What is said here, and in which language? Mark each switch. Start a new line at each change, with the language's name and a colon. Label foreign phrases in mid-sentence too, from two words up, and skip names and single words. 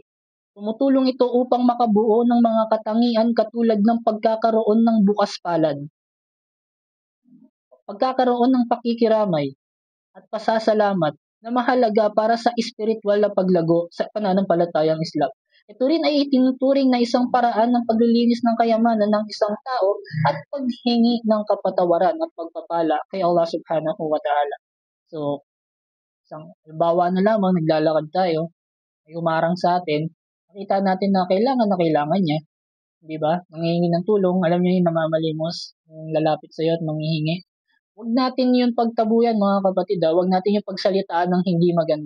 Filipino: Tumutulong ito upang makabuo ng mga katangian katulad ng pagkakaroon ng bukas palad, pagkakaroon ng pakikiramay, at pasasalamat na mahalaga para sa espiritual na paglago sa pananampalatayang Islam. Ito rin ay itinuturing na isang paraan ng paglilinis ng kayamanan ng isang tao at paghingi ng kapatawaran at pagpapala kay Allah
Arabic: سبحانه وتعالى.
Filipino: So, isang halimbawa na lamang, naglalakad tayo, may umarang sa atin, nakita natin na kailangan niya, di ba? Nanghihingi ng tulong, alam niyo yung namamalimos, yung lalapit sa iyo at manghihingi. Huwag natin yung pagtabuyan mga kapatid, huwag natin yung pagsalitaan ng hindi maganda.